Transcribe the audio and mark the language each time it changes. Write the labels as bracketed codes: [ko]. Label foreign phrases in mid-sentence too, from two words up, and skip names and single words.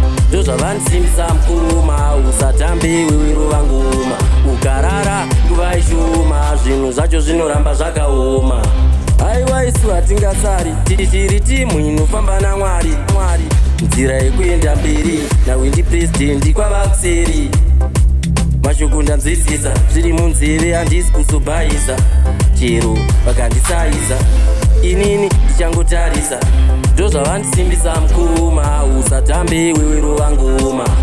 [sn] Ndozvavandisimbisa mukuma, usatambe iwewe rova ngoma. Ukarara nguva ishoma, zvinhu zvacho zvinoramba zvakaoma. Haiwa, isu hatingasari, tichiri timu inofamba naMwari. Mwari, nzira yekuenda mberi. [en] Now in the president [sn] kwava kuseri. Mashoko ndanzwisisa, zviri munzeve handisi kuzobhaisa. Chero vakandisaiza, inini ndichangotarisa. Ndozvavandisimbisa mukoma, usatambe wewe rova ngoma.